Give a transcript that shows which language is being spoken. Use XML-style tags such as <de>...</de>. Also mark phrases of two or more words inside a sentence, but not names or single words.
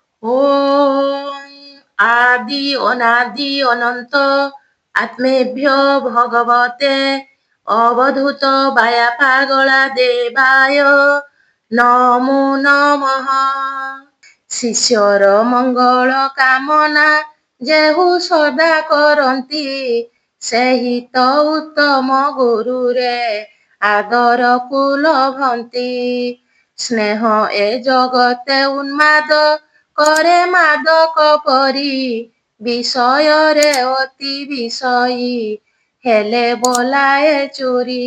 <sa>ওম আদি অনাদি অনন্ত আত্মেভ্যো ভগবতে অবধূত বায়া পাগলা দেবায় নমো নমঃ।</sa> <or>ଶିଷ୍ୟର ମଙ୍ଗଳ କାମନା ଯେହୁ ସଦା କରନ୍ତି, ସେହି ତ ଉତ୍ତମ ଗୁରୁରେ ଆଦରକୁ ଲଭନ୍ତି। ସ୍ନେହ ଏ ଜଗତେ ଉନ୍ମାଦ କରେ ମାଦକ ପରି, ବିଷୟରେ ଅତି ବିଷୟୀ ହେଲେ ବଲାଏ ଚୋରି।</or>